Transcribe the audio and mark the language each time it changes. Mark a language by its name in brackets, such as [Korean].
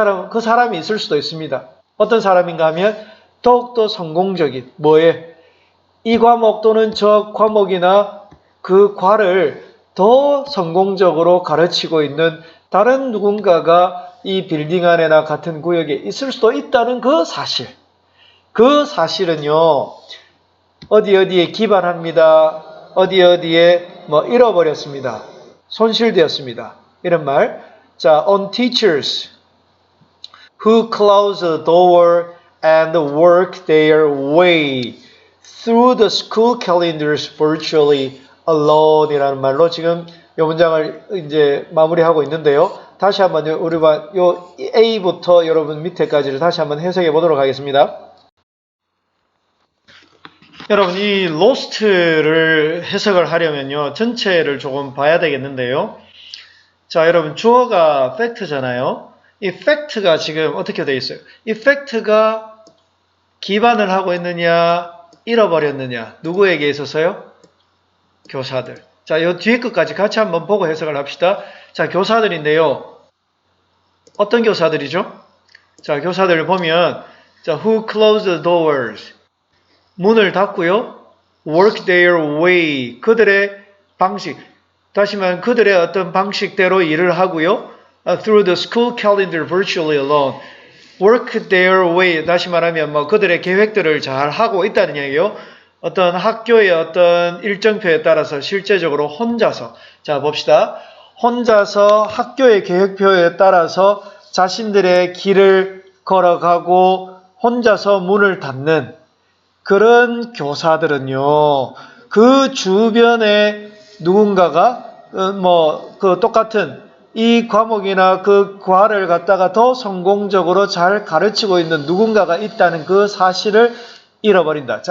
[Korean] 그 사람이 있을 수도 있습니다. 어떤 사람인가 하면 더욱더 성공적인, 이 과목 또는 저 과목이나 그 과를 더 성공적으로 가르치고 있는 다른 누군가가 이 빌딩 안에나 같은 구역에 있을 수도 있다는 그 사실. 그 사실은요, 어디에 기반합니다. 어디에 잃어버렸습니다. 손실되었습니다. 이런 말. [English] 자, on teachers who close the door and work their way through the school calendars virtually alone [Korean] 이라는 말로 지금 이 문장을 이제 마무리하고 있는데요. 다시 한번 우리가 요 A부터 여러분 밑에까지를 다시 한번 해석해 보도록 하겠습니다. 여러분 이 lost를 해석을 하려면요. 전체를 조금 봐야 되겠는데요. 자, 여러분 주어가 fact잖아요. 이 fact가 지금 어떻게 되어 있어요? 이 fact가 기반을 하고 있느냐, 잃어버렸느냐, 누구에게 있어서요? 교사들. 자, 요 뒤에 것까지 같이 한번 보고 해석을 합시다. 자, 교사들인데요. 어떤 교사들이죠? 자, 교사들을 보면, 자, [English] who close the doors. [Korean] 문을 닫고요. [English] work their way. [Korean] 그들의 방식. 다시 말하면 그들의 어떤 방식대로 일을 하고요. [English] through the school calendar virtually alone. work their way. [Korean] 다시 말하면 그들의 계획들을 잘 하고 있다는 얘기예요. 어떤 학교의 어떤 일정표에 따라서 실제적으로 혼자서. 자, 봅시다. 혼자서 학교의 계획표에 따라서 자신들의 길을 걸어가고 혼자서 문을 닫는 그런 교사들은요, 그 주변에 누군가가, 똑같은 이 과목이나 그 과를 갖다가 더 성공적으로 잘 가르치고 있는 누군가가 있다는 그 사실을 잃어버린다.